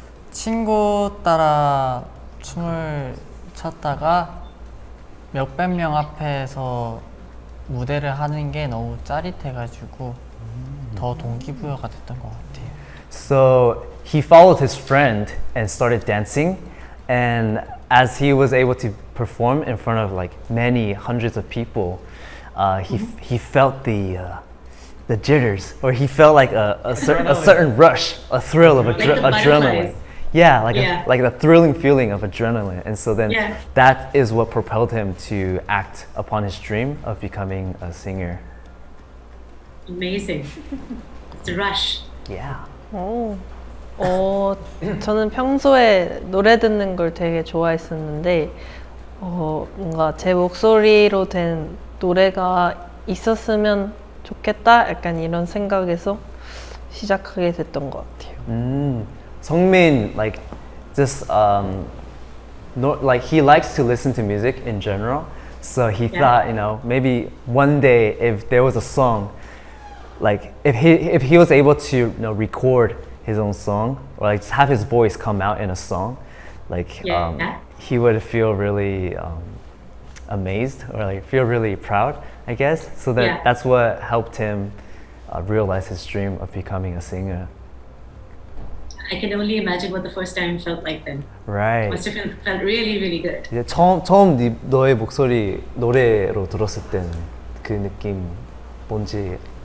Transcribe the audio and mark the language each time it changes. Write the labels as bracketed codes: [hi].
[ko] 친구 따라 춤을 췄다가 몇백 명 앞에서 무대를 하는 게 너무 짜릿해가지고 더 동기부여가 됐던 것 같아요. [en] So he followed his friend and started dancing, and as he was able to perform in front of like many hundreds of people, he felt the jitters, or he felt like a certain rush, a thrill of Like the adrenaline. butterflies. Yeah, like Yeah. like the thrilling feeling of adrenaline, and so then Yeah. that is what propelled him to act upon his dream of becoming a singer. Amazing. It's a rush. Yeah. [ko] 저는 평소에 노래 듣는 걸 되게 좋아했었는데, 뭔가 제 목소리로 된 노래가 있었으면 좋겠다, 약간 이런 생각에서 시작하게 됐던 것 같아요. [en] Sungmin, like, just like he likes to listen to music in general. So he thought, maybe one day if there was a song, like if he was able to record his own song, or like have his voice come out in a song, like he would feel really amazed, or like feel really proud, I guess. So that's what helped him realize his dream of becoming a singer. I can only imagine what the first time felt like then. Right. Must have felt really, really good. [ko] 이제 처음 너의 목소리 노래로 들었을 때는 그 느낌 뭔지.